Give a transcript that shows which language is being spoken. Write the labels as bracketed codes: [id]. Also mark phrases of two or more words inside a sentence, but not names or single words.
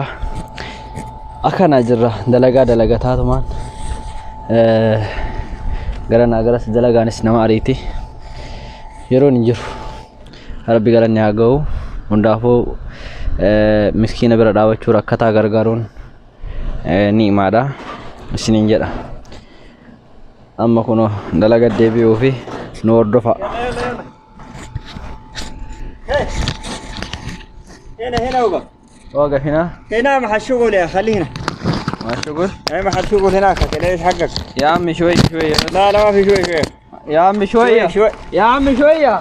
[om] Akkana jirra dalagaa taatumaan garanaa garas dalagaanis nama ariiti yeroon hin jiru. Rabbi galanni haa ga'u. Hundaafuu miskiina bira dhaabachuu rakkataa gargaaruun ni'imaadha isiniin jedha. Amma kuno dalaga deebi'uu fi nu hordofa. [ar] هنا وقف. واقف هنا؟ هنا محل شغل يا خلينا. ما شغل؟ اي محل شغل هناك ايش حقك؟ يا عمي شوي لا ما في شوي. يا عمي شوية. يا عمي شوية.